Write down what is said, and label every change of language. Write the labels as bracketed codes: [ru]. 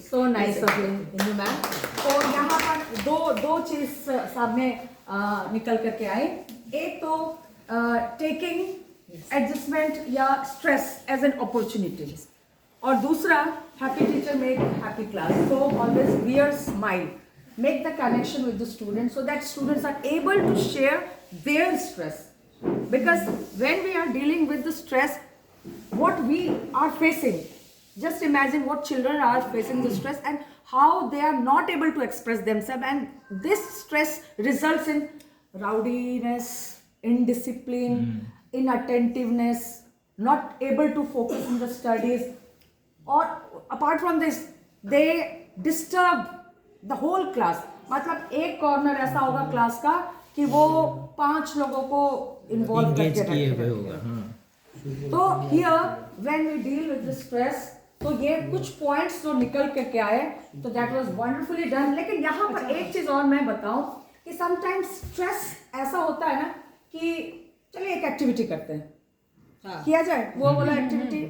[en] So nice of you ma'am. [hi] तो यहाँ पर दो चीज सामने निकल करके आए। एक तो [en] taking adjustment या stress as an opportunity, [hi] और दूसरा [en] Happy teacher make happy class. So always wear smile, make the connection with the students so that students are able to share their stress, because when we are dealing with the stress what we are facing, just imagine what children are facing the stress and how they are not able to express themselves, and this stress results in rowdiness, indiscipline, inattentiveness, not able to focus in the studies, or apart from this they disturb the whole class. [hi] मतलब एक corner ऐसा होगा class का कि वो 5 लोगों को involve करके रखेगा। [en] तो here when we deal with the stress, [hi] तो ये कुछ पॉइंट्स जो निकल करके आए, [en] तो that was wonderfully done. [hi] लेकिन यहाँ पर एक चीज और मैं बताऊं कि समटाइम्स स्ट्रेस ऐसा होता है ना कि चलिए एक एक्टिविटी करते हैं, किया जाए वो वाला एक्टिविटी।